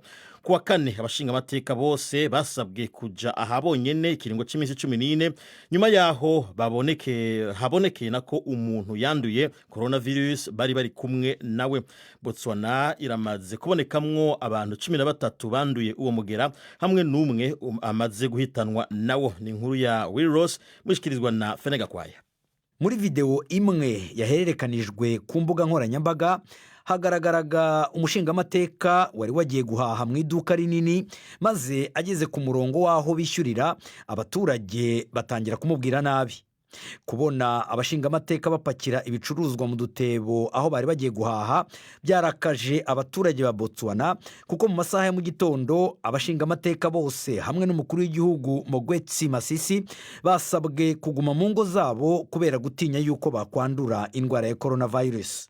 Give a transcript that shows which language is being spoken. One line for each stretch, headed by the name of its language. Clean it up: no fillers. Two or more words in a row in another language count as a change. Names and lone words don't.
Rundi: Kuwa kane abashinga amateka bose basabwe kuja ahabonyene ikiringo c'imisi 14 nyuma yaho habonekeye nako umuntu yanduye coronavirus bari kumwe nawe. Botswana iramaze kubonekamwo abantu 13 banduye uwo mugera hamwe n'umwe amaze guhitanwa nawo. Ni inkuru ya Will Ross mushikirizwa na Fenega Kwaya.
Kinyarwanda: Muri video imwe yahererekanijwe ku mbuga nkoranyambaga hagaragaraga umushinga amateka wari wagiye guhaha mu iduka rinini, maze ageze ku murongo waho bishyurira abaturage batangira kumubwira nabi. Kubona abashinga amateka bapakira ibicuruzwa mu dutebo aho bari bagiye guhaha byarakaje abaturage ba Botswana, kuko mu masaha ya mu gitondo abashinga amateka bose hamwe n'umukuru w'igihugu Mogwetsi Masisi basabwe kuguma mu ngo zabo kubera gutinya yuko bakwandura indwara ya coronavirus.